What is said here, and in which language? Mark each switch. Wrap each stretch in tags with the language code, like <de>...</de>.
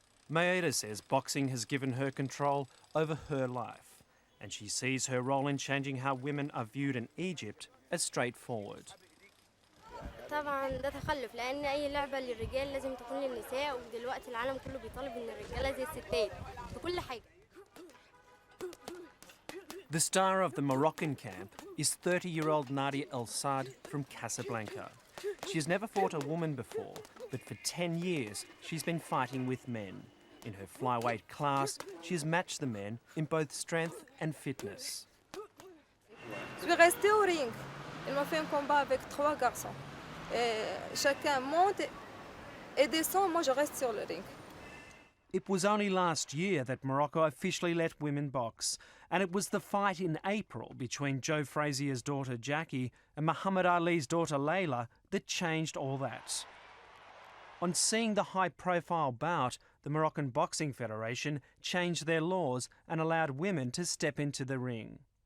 <en>Mayada says boxing has given her control over her life and she sees her role in changing how women are viewed in Egypt as straightforward.</en> <ar>طبعاً ده تخلف لأن أي لعبة للرجال لازم تكون للنساء ودلوقتي العالم كله بيطالب إن الرجالة زي الستات في كل حاجة.</ar> <en>The star of the Moroccan camp is 30-year-old Nadia El Saad from Casablanca. She has never fought a woman before, but for 10 years she's been fighting with men. In her flyweight class, she has matched the men in both strength and fitness.</en> <fr>Je suis restée au ring. Elle m'a fait un combat avec 3 garçons. Chacun monte et descend, moi je reste sur le ring.</fr> <en>It was only last year that Morocco officially let women box, and it was the fight in April between Joe Frazier's daughter Jackie and Muhammad Ali's daughter Layla that changed all that. On seeing the high-profile bout, the Moroccan Boxing Federation changed their laws and allowed women to step into the ring.</en>